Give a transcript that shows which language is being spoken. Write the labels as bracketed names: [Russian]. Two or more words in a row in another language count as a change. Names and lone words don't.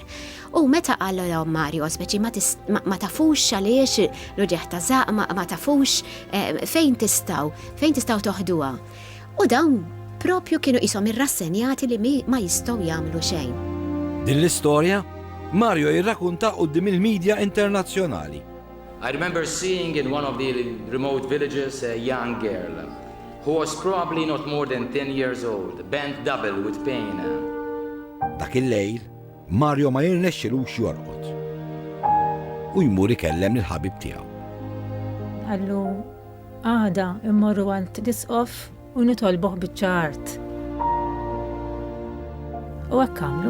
[Maltese] U meta qalhom Mario speċi ma tafux għaliex l-uġeħ ta' żaq ma tafux fejn tistgħu toħduha. U dawn propju kienu qishom irrassenjati li ma jistgħu jagħmlu xejn. Din l-istorja Mario jirrakkunta quddiem il-medja internazzjonali. [English] I remember seeing in one of the remote villages a young girl who was probably not more than 10 years old, bent double with pain. [Maltese] Dak il-lejl, Mario ma jirnexxilux jorqod. u jmur ikellem lill-ħabib tiegħu. Għallu, għada immorru għand l-isqof u nitolbuh biċ-ċart. U hekk għamlu.